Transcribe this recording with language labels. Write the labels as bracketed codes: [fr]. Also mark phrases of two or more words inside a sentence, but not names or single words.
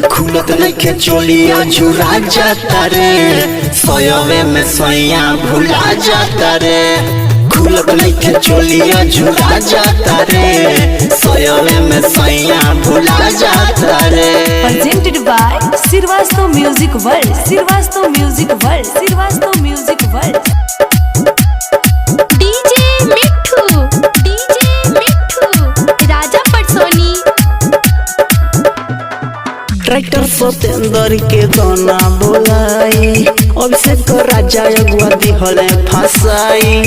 [bho] खुलत नइखे चोलिया जुड़ा जाता रे। सोयवे में सैया भुला जाता रे। खुलत नइखे चोलिया जुड़ा जाता रे। सोयवे में सैया भुला जाता रे। [en] Presented by Sirvasto Music World. Sirvasto Music World. Sirvasto Music World. [bho] डीजे मिठू राजा पटसोनी ट्रैक्टर सतेंदर के गाना बोलाई। अभिषेक राजा अगुआ दिहले फसाई।